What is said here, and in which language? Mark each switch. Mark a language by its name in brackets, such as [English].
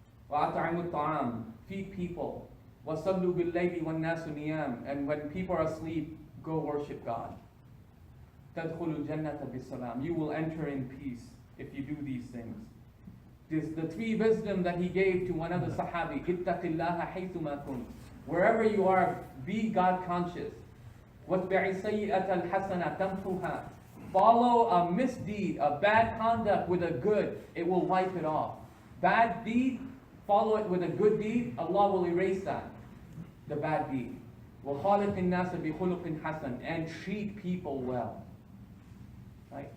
[Arabic] وَأَطْعِمُوا الطَّعَامِ, [English] feed people. [Arabic] وَصَلُّوا بِاللَّيْلِ وَالنَّاسُ نِيَامٌ, [English] and when people are asleep, go worship God. [Arabic] تَدْخُلُوا الْجَنَّةَ بِالسَّلَامِ, [English] you will enter in peace if you do these things. This the 3 wisdom that he gave to one of the Sahabi. [Arabic] اتَّقِ اللَّهَ حَيْثُمَا كُنْتَ, [English] wherever you are, be God conscious. [Arabic] وَاتْبِعِ السَّيِّئَةَ الْحَسَنَةَ تَمْحُهَا, [English] Follow a misdeed, a bad conduct with a good, it will wipe it off. Bad deed, follow it with a good deed, Allah will erase that, the bad deed. [Arabic] وَخَالِقِ النَّاسَ بِخُلُقٍ حَسَنٍ, [English] and treat people well. Right?